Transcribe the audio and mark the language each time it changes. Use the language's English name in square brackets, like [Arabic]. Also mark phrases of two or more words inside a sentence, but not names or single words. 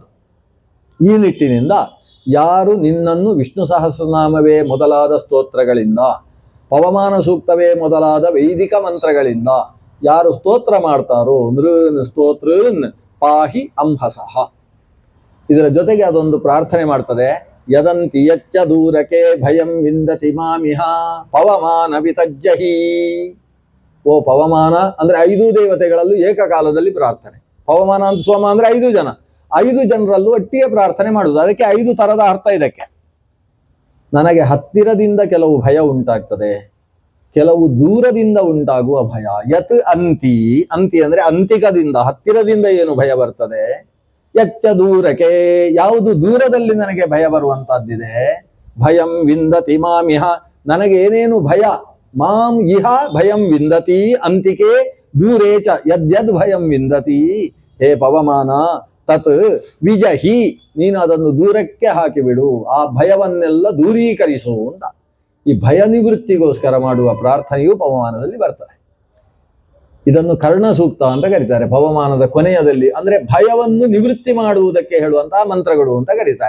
[Kannada] ಈ ನಿಟ್ಟಿನಿಂದ ಯಾರು ನಿನ್ನನ್ನು ವಿಷ್ಣು ಸಹಸ್ರನಾಮವೇ ಮೊದಲಾದ ಸ್ತೋತ್ರಗಳಿಂದ, ಪವಮಾನ ಸೂಕ್ತವೇ ಮೊದಲಾದ ವೈದಿಕ ಮಂತ್ರಗಳಿಂದ ಯಾರು ಸ್ತೋತ್ರ ಮಾಡ್ತಾರೋ [Sanskrit] ನೃನ್ ಸ್ತೋತ್ರನ್ ಪಾಹಿ ಅಂಹಸಃ. [Kannada] ಇದರ ಜೊತೆಗೆ ಅದೊಂದು ಪ್ರಾರ್ಥನೆ ಮಾಡ್ತದೆ, [Sanskrit] ಯದಂತಿ ಯಚ್ಚ ದೂರಕೆ ಭಯಂ ವಿಂದತಿ ಮಾಮಿಹ ಪವಮಾನ ವಿತಜ್ಜಹಿ. [Kannada] ಓ ಪವಮಾನ ಅಂದ್ರೆ 5 ದೇವತೆಗಳಲ್ಲೂ ಏಕಕಾಲದಲ್ಲಿ ಪ್ರಾರ್ಥನೆ. ಪವಮಾನ ಅಂತ ಸೋಮ ಅಂದ್ರೆ 5 ಜನ, 5 ಜನರಲ್ಲೂ ಒಟ್ಟಿಗೆ ಪ್ರಾರ್ಥನೆ ಮಾಡುವುದು. ಅದಕ್ಕೆ 5 ತರದ ಅರ್ಥ ಇದಕ್ಕೆ. ನನಗೆ ಹತ್ತಿರದಿಂದ ಕೆಲವು ಭಯ ಉಂಟಾಗ್ತದೆ, ಕೆಲವು ದೂರದಿಂದ ಉಂಟಾಗುವ ಭಯ. [Sanskrit] ಯತ್ ಅಂತಿ, [Kannada] ಅಂತಿ ಅಂದ್ರೆ ಅಂತಿಕದಿಂದ, ಹತ್ತಿರದಿಂದ ಏನು ಭಯ ಬರ್ತದೆ. [Sanskrit] ಯಚ್ಚ ದೂರಕ್ಕೆ, [Kannada] ಯಾವುದು ದೂರದಲ್ಲಿ ನನಗೆ ಭಯ ಬರುವಂತಹದ್ದಿದೆ. [Sanskrit] ಭಯಂ ವಿಂದತಿ ಮಾಮಿಹ, [Kannada] ನನಗೆ ಏನೇನು ಭಯ. [Sanskrit] ಮಾಂ ಇಹ ಭಯಂ ವಿಂದತಿ ಅಂತಿಕೆ ದೂರೇಚ ಯದ್ಯದ್ ಭಯಂ ವಿಂದತಿ. ಹೇ ಪವಮಾನ ತತ್ ವಿಜಹಿ, [Kannada] ನೀನು ಅದನ್ನು ದೂರಕ್ಕೆ ಹಾಕಿಬಿಡು, ಆ ಭಯವನ್ನೆಲ್ಲ ದೂರೀಕರಿಸು ಅಂತ. ಈ ಭಯ ನಿವೃತ್ತಿಗೋಸ್ಕರ ಮಾಡುವ ಪ್ರಾರ್ಥನೆಯು ಪವಮಾನದಲ್ಲಿ ಬರ್ತದೆ. ಇದನ್ನು ಕರ್ಣ ಸೂಕ್ತ ಅಂತ ಕರೀತಾರೆ. ಪವಮಾನದ ಕೊನೆಯದಲ್ಲಿ ಅಂದ್ರೆ ಭಯವನ್ನು ನಿವೃತ್ತಿ ಮಾಡುವುದಕ್ಕೆ ಹೇಳುವಂತಹ ಮಂತ್ರಗಳು ಅಂತ ಕರೀತಾರೆ.